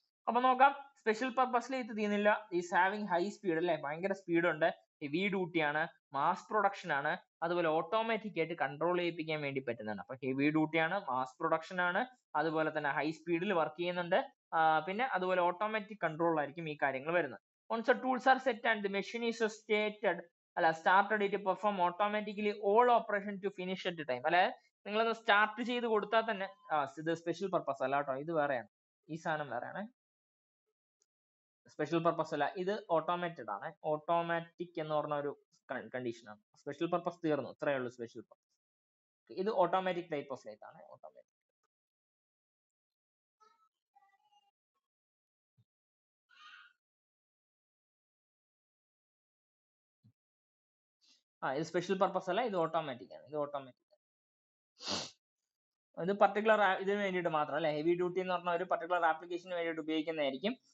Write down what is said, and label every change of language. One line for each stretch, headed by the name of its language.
Malayalam: അപ്പൊ നോക്കാം, special purpose lathe തീരുന്നില്ല.
English: is having high speed
Malayalam: അല്ലെ, ഭയങ്കര സ്പീഡ് ഉണ്ട്, ഹെവി ഡ്യൂട്ടി ആണ്, മാസ് പ്രൊഡക്ഷൻ ആണ്, അതുപോലെ ഓട്ടോമാറ്റിക് ആയിട്ട് കൺട്രോൾ ചെയ്യിപ്പിക്കാൻ വേണ്ടി പറ്റുന്നതാണ്. അപ്പൊ ഹെവി ഡ്യൂട്ടി ആണ്, മാസ് പ്രൊഡക്ഷൻ ആണ്, അതുപോലെ തന്നെ ഹൈ സ്പീഡിൽ വർക്ക് ചെയ്യുന്നുണ്ട്, പിന്നെ അതുപോലെ ഓട്ടോമാറ്റിക് കൺട്രോൾ ആയിരിക്കും ഈ കാര്യങ്ങൾ വരുന്നത്.
English: Once the tools are set and the machine is started it perform automatically all operation to finish at the time.
Malayalam: അല്ലെ, നിങ്ങളത് സ്റ്റാർട്ട് ചെയ്ത് കൊടുത്താൽ തന്നെ ഇത് സ്പെഷ്യൽ പർപ്പസ് അല്ല കേട്ടോ, ഇത് വേറെയാണ്, ഈ സാധനം വേറെയാണ്, സ്പെഷ്യൽ പർപ്പസ് അല്ല, ഇത് ഓട്ടോമേറ്റഡ് ആണ്. ഓട്ടോമാറ്റിക് എന്ന് പറഞ്ഞ ഒരു കണ്ടീഷൻ ആണ്. സ്പെഷ്യൽ പർപ്പസ് തീർന്നു, ഇത്രയേ ഉള്ളൂ സ്പെഷ്യൽ പർപ്പസ്. ഇത് ഓട്ടോമാറ്റിക് ടൈപ്പ് ഓഫ് ലേത്ത് ആണ്. ഓട്ടോമാറ്റിക് ഇത് സ്പെഷ്യൽ പർപ്പസ് അല്ല, ഇത് ഓട്ടോമാറ്റിക് ആണ്. ഇത് ഓട്ടോമാറ്റിക്, ഇത് പർട്ടിക്കുലർ ഇതിന് വേണ്ടിയിട്ട് മാത്രം അല്ലെ, ഹെവി ഡ്യൂട്ടി എന്ന് പറഞ്ഞ ഒരു പർട്ടിക്കുലർ ആപ്ലിക്കേഷന് വേണ്ടിയിട്ട് ഉപയോഗിക്കുന്നതായിരിക്കും.